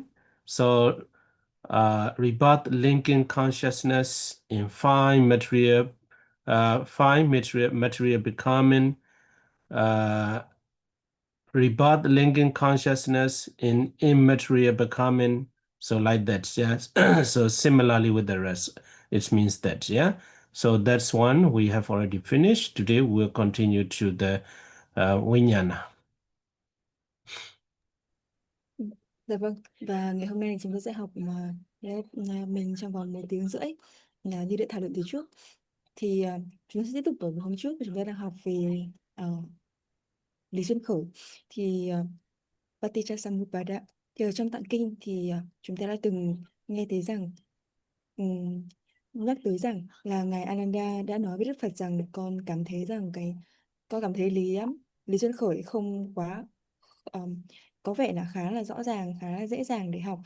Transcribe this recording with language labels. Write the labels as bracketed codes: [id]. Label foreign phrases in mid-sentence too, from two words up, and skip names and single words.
[en] So rebirth linking consciousness in fine material becoming, rebirth linking consciousness in immaterial becoming. So like that, yes. So similarly with the rest, it means that, yeah. So that's one we have already finished. Today we'll continue to the vijnana. [vi] Dạ vâng, và ngày hôm nay chúng ta sẽ học lớp mình trong vòng 1 tiếng rưỡi như đã thảo luận từ trước. Thì chúng ta sẽ tiếp tục ở hôm trước, chúng ta đang học về lý duyên khởi. Thì paticca-samuppāda, thì ở trong tạng kinh thì chúng ta đã từng nghe thấy rằng nhắc tới rằng là ngài Ananda đã nói với Đức Phật rằng con cảm thấy lý duyên khởi không quá có vẻ là khá là rõ ràng, khá là dễ dàng để học.